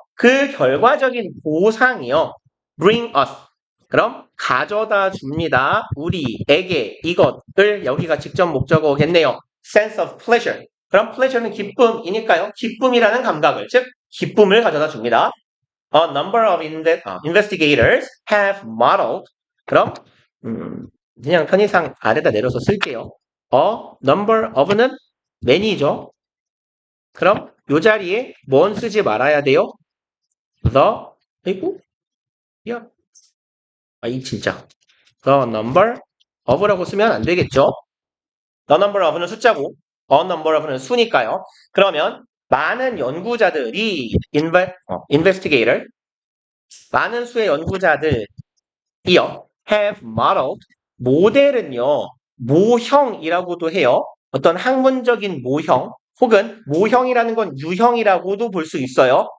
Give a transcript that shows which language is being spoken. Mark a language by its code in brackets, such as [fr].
[ko] 그 결과적인 보상이요. [en] bring us. [ko] 그럼 가져다 줍니다. 우리에게 이것을 여기가 직접 목적어겠네요. [en] sense of pleasure. [ko] 그럼 pleasure는 기쁨이니까요. 기쁨이라는 감각을 즉 기쁨을 가져다 줍니다. [en] A number of investigators have modeled. [ko] 그럼 그냥 편의상 아래다 내려서 쓸게요. [en] A number of [ko] 는 many죠. 그럼 이 자리에 뭔 쓰지 말아야 돼요? the 아이고 야, 이 진짜 [en] the number of [ko] 라고 쓰면 안 되겠죠? [en] the number of [ko] 는 숫자고 [en] a number of [ko] 는 수니까요. 그러면 많은 연구자들이 investigator 많은 수의 연구자들이요 [en] have modeled [ko] 모델은요 모형이라고도 해요. 어떤 학문적인 모형 혹은 모형이라는 건 유형이라고도 볼 수 있어요.